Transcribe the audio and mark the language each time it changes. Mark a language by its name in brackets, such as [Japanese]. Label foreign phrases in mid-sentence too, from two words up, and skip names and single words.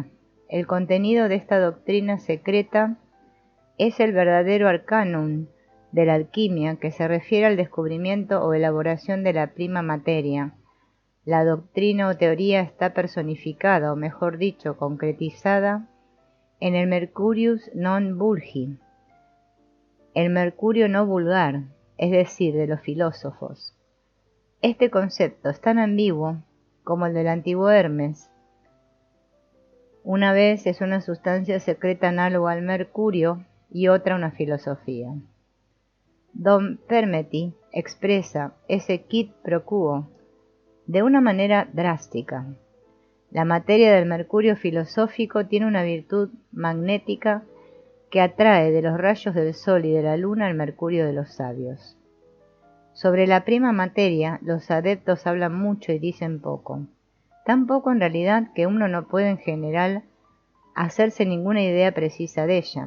[Spanish] El contenido de esta doctrina secreta es el verdadero arcanum de la alquimia, que se refiere al descubrimiento o elaboración de la [Latin] prima materia. [Spanish] La doctrina o teoría está personificada, o mejor dicho, concretizada, en el [Latin] Mercurius non vulgi, [Spanish] el mercurio no vulgar, es decir, de los filósofos. Este concepto es tan ambiguo como el del antiguo Hermes. Una vez es una sustancia secreta análoga al mercurio y otra una filosofía. Don Permeti expresa ese [Latin] quid pro quo [Spanish] de una manera drástica. La materia del mercurio filosófico tiene una virtud magnética que atrae de los rayos del sol y de la luna al mercurio de los sabios. Sobre la [Latin] prima materia, [Spanish] los adeptos hablan mucho y dicen poco, tan poco en realidad que uno no puede en general hacerse ninguna idea precisa de ella.